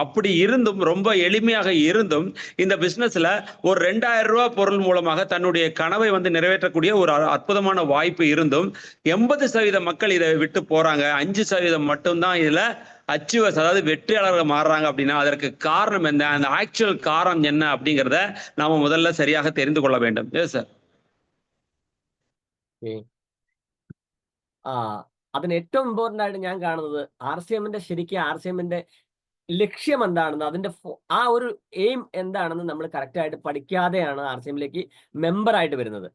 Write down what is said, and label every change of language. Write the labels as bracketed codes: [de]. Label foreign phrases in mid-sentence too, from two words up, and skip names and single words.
[ta] அப்படி இருந்தும், ரொம்ப எளிமையாக இருந்தும், இந்த பிசினஸ்ல ஒரு 2000 ரூபாய் பொருள் மூலமாக தன்னுடைய கனவை வந்து நிறைவேற்றக்கூடிய ஒரு அற்புதமான வாய்ப்பு இருந்தும் 80% மக்கள் இதை விட்டு போறாங்க. 5% மட்டும்தான் இதுல அச்சீவர்ஸ், அதாவது வெற்றியாளர்கள் மாறுறாங்க. அப்படின்னா அதற்கு காரணம் என்ன, அந்த ஆக்சுவல் காரணம் என்ன அப்படிங்கிறத நாம முதல்ல சரியாக தெரிந்து கொள்ள வேண்டும். சார், [ml] അതിന് ഏറ്റവും ഇമ്പോർട്ടന്റ് ആയിട്ട് ഞാൻ കാണുന്നത് RCMന്റെ ലക്ഷ്യം എന്താണെന്ന്, അതിന്റെ ആ ഒരു എയിം എന്താണെന്ന് നമ്മൾ കറക്റ്റ് ആയിട്ട് പഠിക്കാതെയാണ് RCMലേക്ക് മെമ്പർ ആയിട്ട് വരുന്നത്.